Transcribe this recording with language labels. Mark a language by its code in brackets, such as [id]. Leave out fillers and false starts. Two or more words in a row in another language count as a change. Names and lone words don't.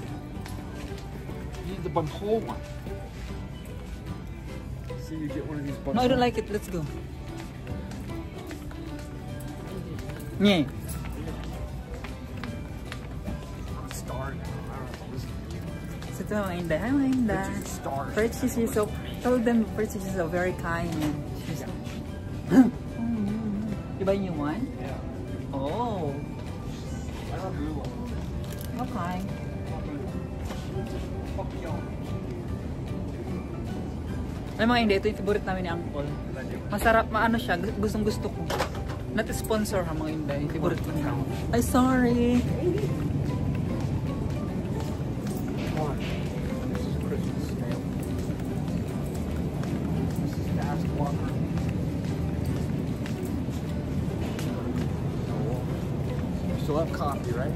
[en] You need the bunghole one. So you get one of these bunghole. No, I don't like it. Let's go. Yeah. Star now. I don't know. Listen to you. [tl] So ito mga Inday. Hi mga Inday. [en] It's just stars. Perchis is so, tell them Perchis is so very kind. And she's, you buy new one? Yeah. Oh. I love blue one. Okay. [tl] Alam mga Inday, ito yung favorite namin ni Uncle. Masarap, maano siya, gustong gusto ko. [en] Not sponsor [tl] ha mga Inday, favorite ko niya. Ay, sorry. [en] This is Christmas snail. This is fast walker. You still have coffee, right?